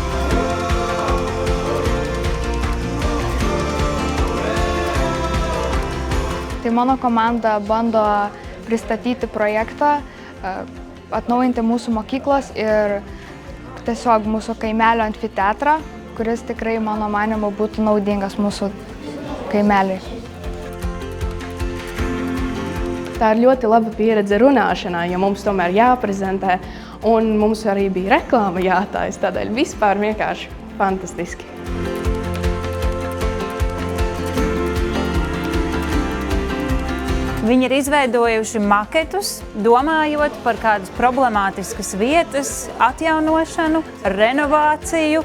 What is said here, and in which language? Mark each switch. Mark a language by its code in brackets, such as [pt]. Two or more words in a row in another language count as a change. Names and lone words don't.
[lt] Tai mano komanda bando pristatyti projektą, atnaujinti mūsų mokyklos ir tiesiog mūsų kaimelio amfiteatrą, kuris tikrai, mano manymu, būtų naudingas mūsų kaimeliui. [lv] Tā ir ļoti laba pieredze runāšanā, jo mums tomēr jāprezentē, un mums arī bija reklāma jātaisa, tādēļ vispār vienkārši fantastiski. Viņi ir izveidojuši maketus, domājot par kādas problemātiskas vietas atjaunošanu, renovāciju.